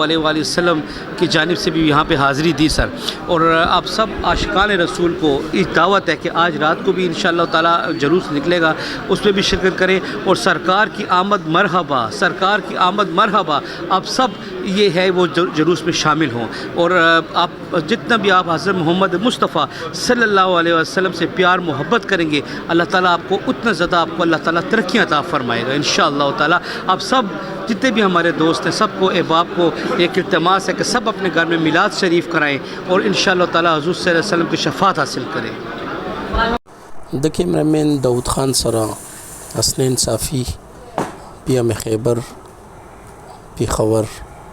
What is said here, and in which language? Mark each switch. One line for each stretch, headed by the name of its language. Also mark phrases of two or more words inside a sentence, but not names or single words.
Arabic: علیہ وآلہ وسلم
Urdu: کی جانب سے بھی یہاں پہ حاضری دی سر، اور آپ سب عاشقان رسول کو ایک دعوت ہے کہ آج رات کو بھی انشاءاللہ تعالی جلوس نکلے گا، اس میں بھی شرکت کریں اور سرکار کی آمد مرحبا، سرکار کی آمد مرحبا، آپ سب یہ ہے وہ جلوس میں شامل ہوں، اور آپ جتنا بھی آپ حضرت محمد مصطفیٰ
Arabic: صلی اللہ علیہ وسلم
Urdu: سے پیار محبت کریں گے، اللہ تعالیٰ آپ کو اتنا زیادہ آپ کو اللہ تعالیٰ ترقیاں عطا فرمائے گا انشاءاللہ تعالیٰ۔ آپ سب جتنے بھی ہمارے دوست ہیں سب کو احباب کو ایک التماس ہے کہ سب اپنے گھر میں میلاد شریف کرائیں اور انشاءاللہ تعالیٰ حضور
Arabic: صلی اللہ علیہ وسلم
Urdu: کی شفاعت حاصل کریں۔
Pashto: د کیمرامین داود خان سره حسنین صافی، پیام خیبر، پیښور۔